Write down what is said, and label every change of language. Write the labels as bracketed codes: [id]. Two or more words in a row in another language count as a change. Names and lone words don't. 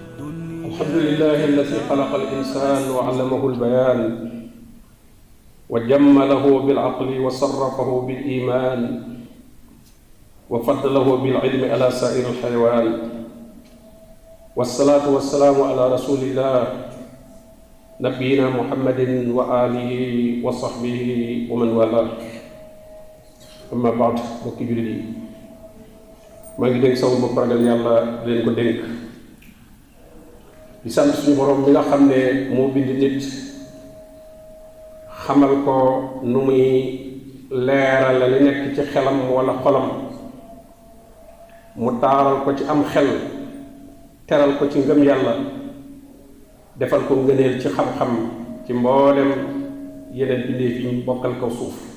[ar] الحمد لله الذي خلق الإنسان وعلمه البيان وجمله بالعقل وصرفه بالإيمان وفضله بالعلم على سائر الحيوان، والصلاة والسلام على رسول الله نبينا محمد وآله وصحبه ومن والاه. أما بعد [wo] mbokki jullit yi maa ngi dénk sama bopp ragal yàlla leen ko dénk di sant suñu borom mi nga xam ne moo bind nit xamal ko nu muy leeral la li nekk ci xelam wala xolam mu taaral ko ci am xel teral ko ci ngëm yàlla defal ko ngëneel ci xam-xam ci mboolem yeneen bindee fi ñu bokkal kaw suuf.